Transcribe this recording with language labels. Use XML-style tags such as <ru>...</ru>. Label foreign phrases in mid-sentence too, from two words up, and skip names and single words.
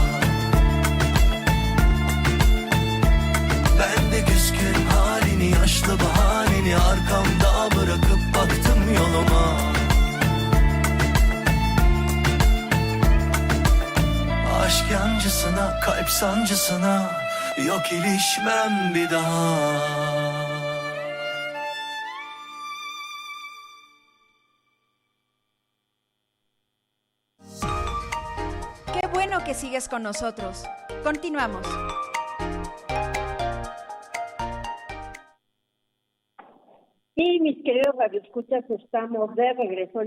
<tr>Ben de küskün halini, yaşlı bahaneni arkamda bırakıp baktım yoluma. Aşk yancısına, kalp sancısına, yok ilişmem bir daha.</tr> <es>Qué bueno que sigues con nosotros. Continuamos. Y mis queridos radioescuchas, estamos de regreso.</es>